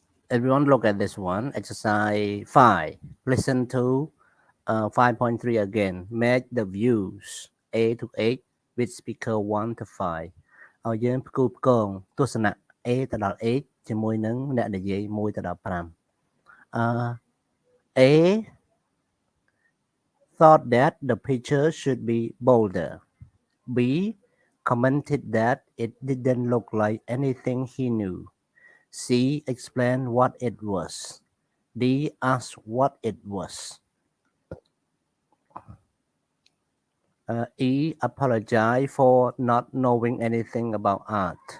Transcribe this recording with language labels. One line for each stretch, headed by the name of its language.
English: Everyone look at this one. Exercise 5. Listen to 5.3 again. Match the views A to 8 with speaker 1 to 5.
Khmer: ឲ្យយើងផ្គូផ្គងទស្សនៈ A ទៅដល់ 8 ជាមួយនឹងអ្នកនិយាយ1ទៅដល់5
English: A thought that the picture should be bolder. B commented that it didn't look like anything he knew. C explained what it was. D asked what it was. E apologized for not knowing anything about art.